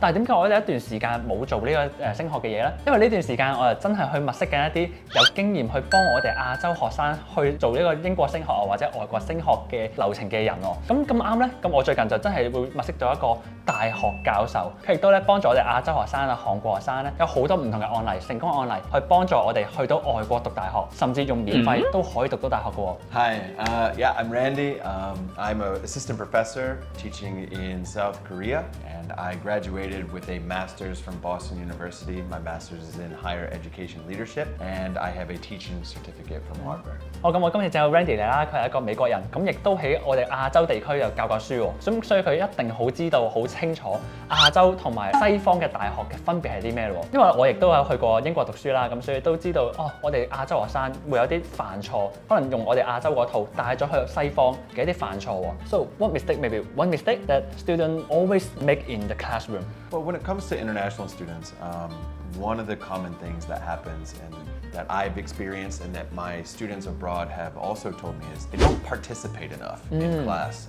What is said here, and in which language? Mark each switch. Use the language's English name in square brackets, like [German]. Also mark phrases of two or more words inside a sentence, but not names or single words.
[Cantonese] 但係點解我有一段時間冇做呢個升學嘅嘢咧？因為呢段時間我就真係去物色緊一啲有經驗去幫我哋亞洲學生去做呢個英國升學或者外國升學嘅流程嘅人喎。咁啱咧，咁我最近就真係會物色咗一個大學教授，佢亦都咧幫助我哋亞洲學生啊、韓國學生咧，有好多唔同嘅案例、成功案例，去幫助我哋去到外國讀大學，甚至用免費都可以讀到大學嘅喎。 [English] Hi, yeah, I'm Randy. I'm an assistant professor teaching in South Korea, and I graduated with a master's from Boston University. My master's is in higher education leadership, and I have a teaching certificate from Harvard. [Cantonese] 咁我今日就有 Randy 嚟啦，佢係一個美國人，咁亦都喺我哋亞洲地區又教過書喎，咁所以佢一定好知道、好清楚亞洲同埋西方嘅大學嘅分別係啲咩咯。因為我亦都有去過英國讀書啦，咁所以都知道我哋亞洲學生會有啲犯錯，可能用我哋亞洲嗰套帶咗去西方嘅一啲犯錯喎。 [English] So what mistake, maybe one mistake that students always make in the classroom? Well, when it comes to international students, one of the common things that happens and that I've experienced and that my students abroad have also told me is they don't participate enough in class.